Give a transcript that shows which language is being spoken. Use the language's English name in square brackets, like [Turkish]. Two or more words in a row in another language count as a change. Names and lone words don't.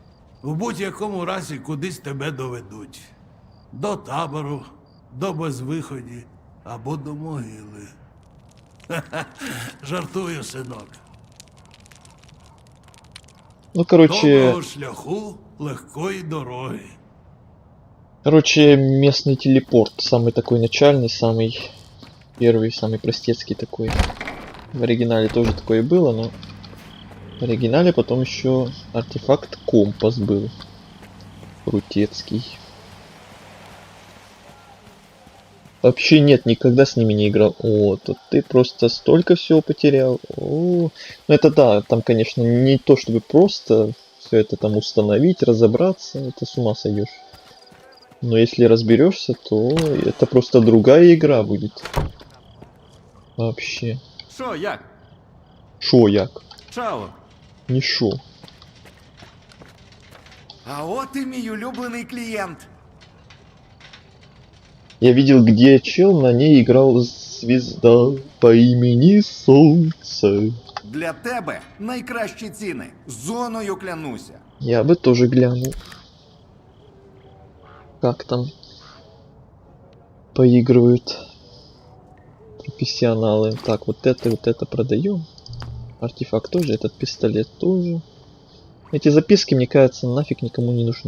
[Ukrainian] В будь-якому разі кудись тебе доведуть. До табору, до безвиході або до могили. Жартую, синок. [Russian] Ну, короче, [Ukrainian] Доброго шляху, легкої дороги. [Russian] местный телепорт. Самый такой начальный, самый первый, самый простецкий такой. В оригинале тоже такое было, но в оригинале потом еще артефакт компас был. Крутецкий. Вообще нет, никогда с ними не играл. О, тут ты просто столько всего потерял. О, ну это да, там, конечно, не то чтобы просто все это там установить, разобраться, это с ума сойдешь. Но если разберешься, то это просто другая игра будет. Вообще. [Ukrainian] Що, як? Шо як? Чао. Не шо. А от і мій улюблений клієнт. [Russian] Я видел, где чел на ней играл звезда по имени Солнце. [Ukrainian] Для тебе найкращі ціни. Зоною клянуся. [Russian] Я бы тоже глянул. Как там поигрывают профессионалы. Так, вот это продаем. Артефакт тоже, этот пистолет тоже. Эти записки, мне кажется, нафиг никому не нужны.